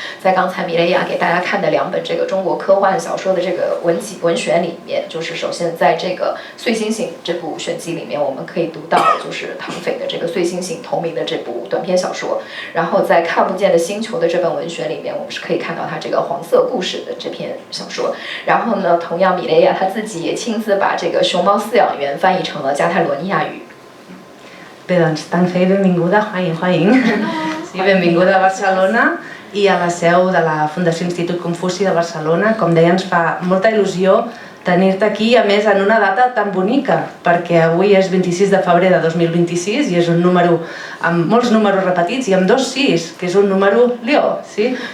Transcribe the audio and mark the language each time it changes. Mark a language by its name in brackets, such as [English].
[Chinese] 在刚才米雷亚给大家看的2本这个中国科幻小说的这个文选里面，就是首先在这个《碎星星》这部选集里面，我们可以读到就是唐斐的这个《碎星星》同名的这部短篇小说，然后在《看不见的星球》的这本文选里面，我们是可以看到他这个黄色故事的这篇小说。然后呢，同样米雷亚他自己也亲自把这个熊猫饲养员翻译成了加泰罗尼亚语。 [Catalan] Bé, doncs, Tangfei, benvinguda, [Chinese] 欢迎欢迎。 [Catalan] Sí, benvinguda a Barcelona i a la seu de la Fundació Institut Confuci de Barcelona. Com deia, ens fa molta il·lusió tenir-te aquí, a més en una data tan bonica, perquè avui és 26 de febrer de 2026 i és un número amb molts números repetits i amb 2 6, que és un número lió, sí?